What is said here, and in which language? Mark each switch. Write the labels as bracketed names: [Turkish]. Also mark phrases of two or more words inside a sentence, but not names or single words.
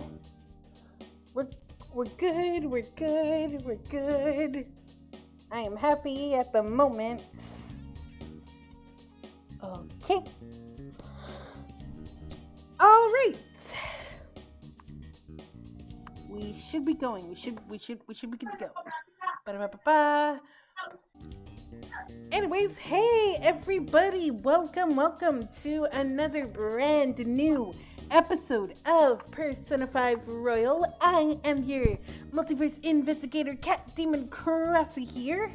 [English] We're good. We're good. We're good. I am happy at the moment. Okay. All right. We should be going. We should be good to go. Ba-da-ba-ba-ba. Anyways, hey everybody, welcome to another brand new episode of Persona 5 Royal. I am your multiverse investigator, Cat Demon Crossy here.